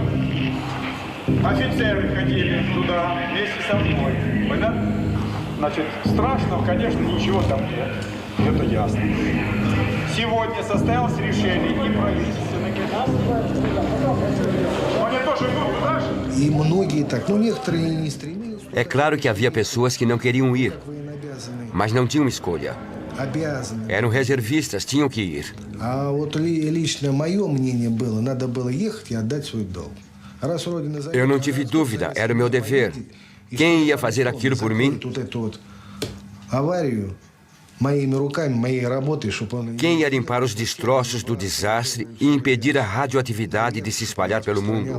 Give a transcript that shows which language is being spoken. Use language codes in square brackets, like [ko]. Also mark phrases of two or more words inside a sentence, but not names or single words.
[ru] Офицеры ходили туда вместе со мной. Понятно? Значит, страшного, конечно, ничего там нет. Это ясно. Сегодня состоялось решение и правительственных. Они тоже будут дальше. И многие так, но некоторые не стремились. [pt] É claro que havia pessoas que não queriam ir, mas não tinham escolha. Eram reservistas, tinham que ir. [ru] А вот лично мое мнение было, надо было ехать и отдать свой долг. [pt] Eu não tive dúvida, era o meu dever. Quem ia fazer aquilo por mim? Quem ia limpar os destroços do desastre e impedir a radioatividade de se espalhar pelo mundo?